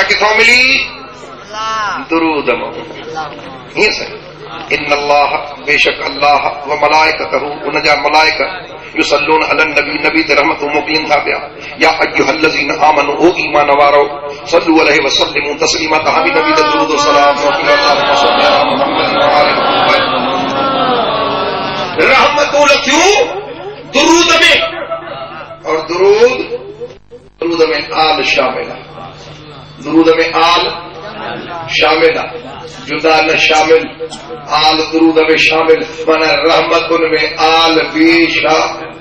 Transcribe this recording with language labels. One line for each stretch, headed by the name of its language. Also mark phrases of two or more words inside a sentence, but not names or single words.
Sindhi: किथों मिली दुरूद हीअं सही
Arabic: إن الله
Sindhi: बेशक अल्लाह
Arabic: و ملائكته
Sindhi: उन जा मलाइक
Arabic: يصلون على النبي
Sindhi: नबी ते रहमतूं मोकिलीनि था पिया
Arabic: يا أيها الذين آمنوا
Sindhi: ओ ईमान वारो
Arabic: صلوا عليه وسلموا تسليما
Sindhi: तव्हां बि नबी ते दुरूद व सलाम मोकिलियो
Arabic: اللهم صل على محمد و آل
Sindhi: मुहम्मद रहमतूं लथियूं दुरूद में और दुरूद में आल शामिल आहे दुरूद में आल शामिल आहे जुदा न शामिल आल दुरूद में शामिल माना रहमतुन में आल भी शामिल